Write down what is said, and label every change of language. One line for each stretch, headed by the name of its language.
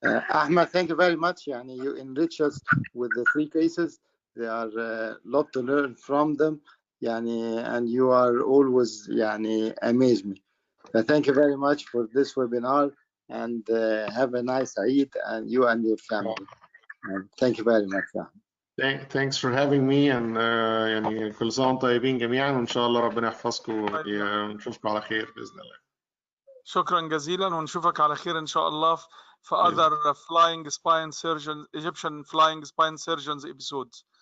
English: Ahmed, thank you very much. You enrich us with the 3 cases. There are a lot to learn from them. And you are always amaze me. Thank you very much for this webinar, and have a nice Eid, and you and your family. Thank you very much. Thanks for having me, and
Arabic: يعني كل سنة وانتم طيبين جميعا، وإن شاء الله ربنا يحفظكم ونشوفكم على خير بإذن الله. شكرا جزيلا، ونشوفك على خير إن شاء الله في
English: other flying spine surgeon Egyptian flying spine surgeons episodes.